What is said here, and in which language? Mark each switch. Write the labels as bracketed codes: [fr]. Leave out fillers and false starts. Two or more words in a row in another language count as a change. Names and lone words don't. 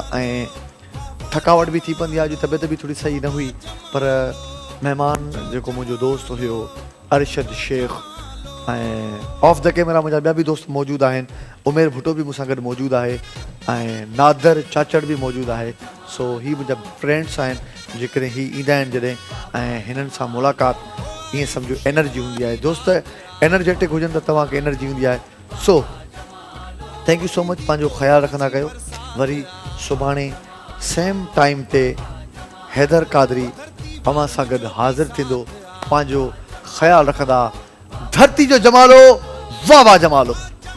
[sd] ऐं थकावट बि थी पवंदी आहे, अॼु तबियत बि थोड़ी सही न हुई, पर महिमान जेको मुंहिंजो दोस्त हुयो अरशद शेख, ऐं [en] off the camera [sd] मुंहिंजा ॿिया बि दोस्त मौजूदु आहिनि, उमेर भुट्टो बि मूंसां गॾु मौजूदु आहे ऐं नादर चाचड़ बि मौजूदु आहे। सो ही मुंहिंजा फ्रेंड्स आहिनि, जेकॾहिं ही ईंदा आहिनि जॾहिं ऐं हिननि सां मुलाक़ात ईअं सम्झो एनर्जी हूंदी आहे। दोस्त एनर्जेटिक हुजनि त तव्हांखे एनर्जी हूंदी आहे। [en] so thank you so much, [sd] पंहिंजो ख़्यालु रखंदा कयो। वरी सुभाणे [en] same time [sd] ते हैदर कादरी अवां सां गॾु हाज़िर थींदो। पंहिंजो ख़्यालु रखंदा। धरती जो जमालो, वाह वाह जमालो।